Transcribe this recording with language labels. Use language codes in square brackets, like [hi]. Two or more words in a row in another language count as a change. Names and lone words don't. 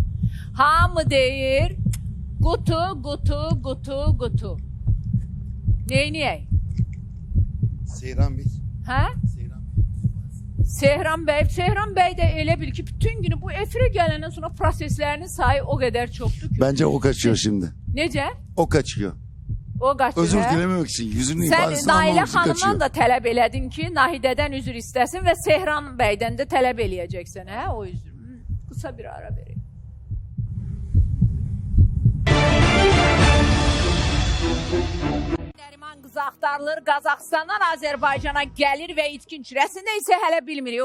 [az] Hamı deyir qutu, qutu, qutu, qutu. Neyniyək? Seyran Bey. Hə? Sehran Bey də elə bil ki, bütün günü bu efirə gələndən sonra proseslərinin sayı o qədər çoxdur ki. [tr] Bence o kaçıyor şimdi. [az] Necə? [tr] O kaçıyor. [az] O qaçır. [tr] Özür [az] hə? [tr] dilememek için yüzünün [az] Sən [tr] ifadesini [az] Nailə [tr] anlamak için [az] xanımdan [tr] kaçıyor. [az] da tələb elədin ki, Nahidədən üzr istəsin və Sehran bəydən də tələb eləyəcəksən, hə? O üzr. Qısa bir ara verək. Nəriman qızı axtarılır, Qazaxıstandan Azərbaycana gəlir və itkinçirəsində isə hələ bilmirik.